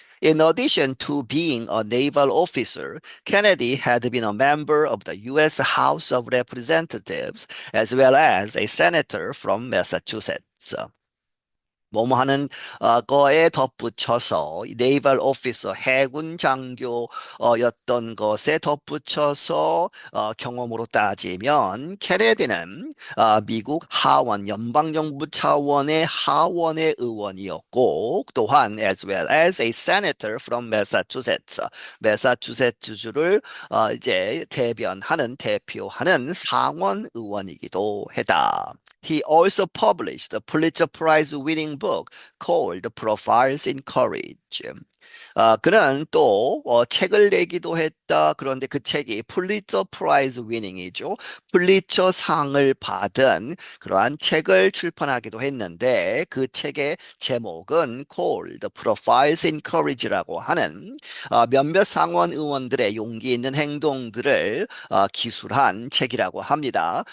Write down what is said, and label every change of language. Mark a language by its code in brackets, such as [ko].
[en] In addition to being a naval officer, Kennedy had been a member of the U.S. House of Representatives as well as a senator from Massachusetts. [ko] 뭐뭐 하는 거에 덧붙여서 네이벌 오피서 해군 장교였던 것에 덧붙여서 경험으로 따지면 케네디는 미국 하원 연방정부 차원의 하원의 의원이었고 또한 as well as a senator from Massachusetts, 매사추세츠주를 이제 대표하는 상원 의원이기도 했다. [en] He also published a Pulitzer Prize winning book called Profiles in Courage. [ko] 그는 또 책을 내기도 했다. 그런데 그 책이 풀리처 프라이즈 위닝이죠. 풀리처 상을 받은 그러한 책을 출판하기도 했는데 그 책의 제목은 called Profiles in Courage라고 하는 몇몇 상원 의원들의 용기 있는 행동들을 기술한 책이라고 합니다.